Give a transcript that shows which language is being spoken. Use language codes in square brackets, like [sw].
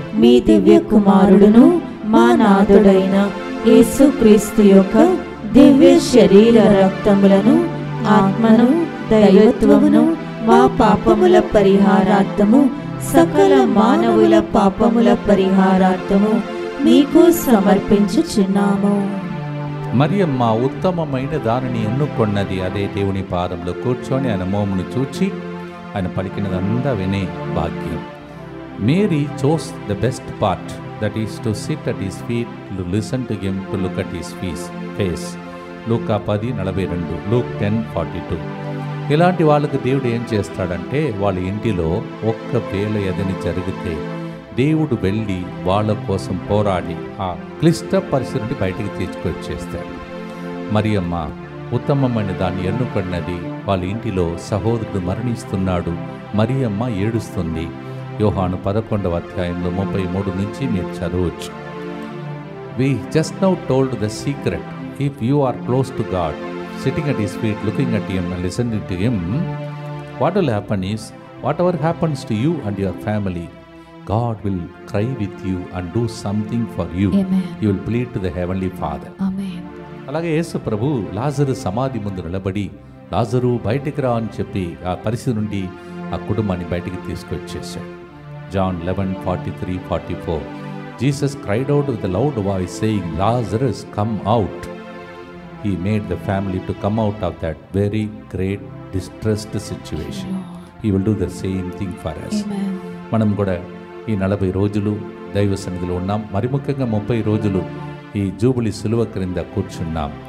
[te] మీ దివ్య కుమారుడును మా నాథుడైన యేసుక్రీస్తు యొక్క దివ్య శరీర రక్తములను, ఆత్మను, దైవత్వమును మా పాపముల పరిహారార్థము, సకల మానవుల పాపముల పరిహారార్థము మీకు సమర్పించుచున్నాము. మరియమ్మ ఉత్తమమైన దానిని ఎన్నుకొన్నది. అదే దేవుని పాదంలో కూర్చొని ఆయన మోమును చూచి ఆయన పలికినదంతా వినే భాగ్యం. [en] Mary chose the best part, that is to sit at his feet, to listen to him, to look at his face. [te] Luka 10:42, Luke 10:42. ఇలాంటి వాళ్ళకు దేవుడు ఏం చేస్తాడంటే, వాళ్ళ ఇంటిలో ఒక్కవేళ ఏదైనా జరిగితే దేవుడు వెళ్ళి వాళ్ళ కోసం పోరాడి ఆ క్లిష్ట పరిస్థితి నుండి బయటికి తీసుకొచ్చేస్తాడు. మరియమ్మ ఉత్తమమైన దాన్ని ఎన్నుకున్నది. వాళ్ళ ఇంటిలో సహోదరుడు మరణిస్తున్నాడు, మరియమ్మ ఏడుస్తుంది. యోహాను 11వ అధ్యాయంలో 33 నుంచి మీరు చదవచ్చు. [en] We just now told the secret. If you are close to God, sitting at his feet, looking at him and listening to him, what will happen is, whatever happens to you and your family, God will cry with you and do something for you. Amen. You will plead to the heavenly Father. Amen. [te] అలాగే యేసు ప్రభు లాజరు సమాధి ముందు నిలబడి, లాజరు బయటికి రా అని చెప్పి ఆ పరిస్థితి నుండి ఆ కుటుంబాన్ని బయటికి తీసుకొచ్చేసాడు. [en] John 11:43-44. Jesus cried out with a loud voice saying, Lazarus, come out. He made the family to come out of that very great distressed situation. He will do the same thing for us. Amen. [te] మనం కూడా ఈ 40 రోజులు దైవ సన్నిధిలో ఉన్నాం. మరి ముఖ్యంగా 30 రోజులు ఈ జూబిలీ సిలువ క్రింద కూర్చున్నాం.